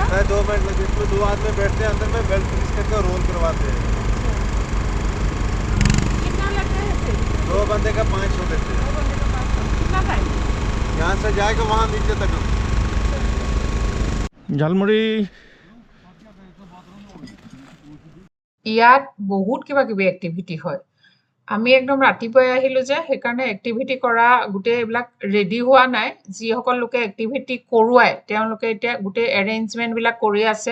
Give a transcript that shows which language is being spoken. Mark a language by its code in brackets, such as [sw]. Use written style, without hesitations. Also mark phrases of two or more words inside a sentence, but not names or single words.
[hi] 2 मिनट लगे। इसमें 2 आदमी बैठते हैं, अंदर में बेल्ट फिनिश करके रोल करवाते हैं। कितना लगता है फिर? 2 बंदे का 500 लेते हैं। 2 बंदे का 500। कितना टाइम? यहाँ से जाएगा वहाँ नीचे तक। झालमुड़ी [as] ইয়াত বহুত কিবা কিবি এক্টিভিটি হয়। আমি একদম ৰাতিপুৱাই আহিলোঁ যে, সেইকাৰণে এক্টিভিটি কৰা গোটেই এইবিলাক ৰেডি হোৱা নাই। যিসকল লোকে এক্টিভিটি কৰোৱায় তেওঁলোকে এতিয়া গোটেই এৰেঞ্জমেণ্টবিলাক কৰি আছে।